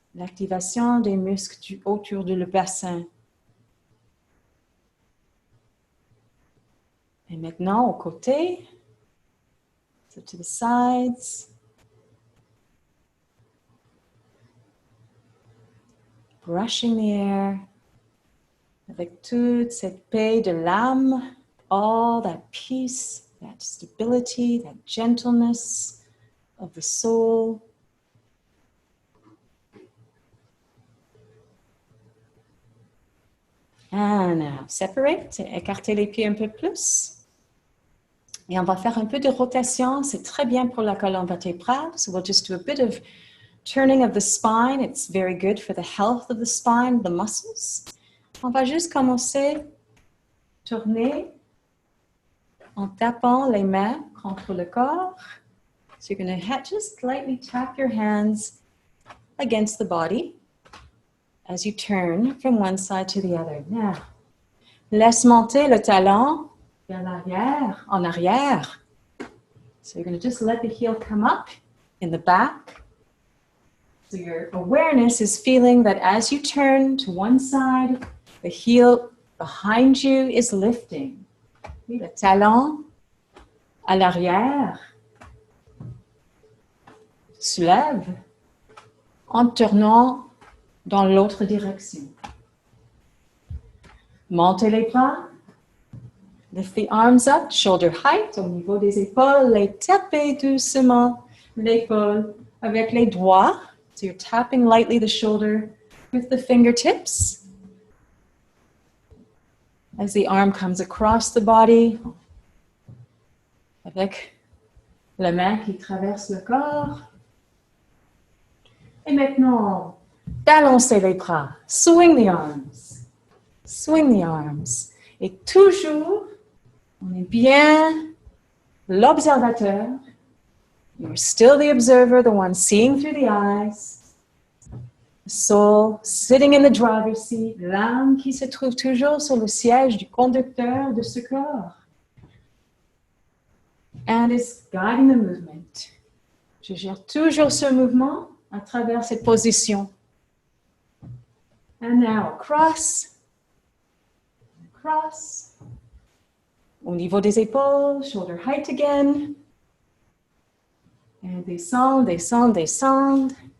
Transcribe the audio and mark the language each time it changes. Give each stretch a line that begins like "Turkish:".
French: L'activation des muscles autour du bassin. Et maintenant, aux côtés,
English: so to the sides. Brushing the air
French: avec toute cette paix de l'âme,
English: all that peace, that stability, that gentleness of the soul. And now, separate,
French: écartez les pieds un peu plus. Et on va faire un peu de rotation, c'est très bien pour la colonne vertébrale.
English: So we'll just do a bit of turning of the spine. It's very good for the health of the spine, the muscles.
French: On va juste commencer à tourner en tapant les mains contre le corps.
English: So you're going to just lightly tap your hands against the body as you turn from one side to the other.
French: Now, laisse monter le talon vers l'arrière, en arrière.
English: So you're going to just let the heel come up in the back. So your awareness is feeling that as you turn to one side, the heel behind you is lifting.
French: Le talon à l'arrière se lève en tournant dans l'autre direction. Montez les bras.
English: Lift the arms up, shoulder height,
French: au niveau des épaules, les tapez doucement l'épaule avec les doigts.
English: So you're tapping lightly the shoulder with the fingertips. As the arm comes across the body,
French: avec la main qui traverse le corps. Et maintenant, balancez les bras,
English: swing the arms. Swing the arms.
French: Et toujours, on est bien l'observateur.
English: You're still the observer, the one seeing through the eyes. The soul sitting in the driver's seat,
French: l'âme qui se trouve toujours sur le siège du conducteur de ce corps.
English: And is guiding the movement.
French: Je gère toujours ce mouvement à travers cette position.
English: And now across. Across.
French: Au niveau des épaules,
English: shoulder height again.
French: Et descend, descend, descend.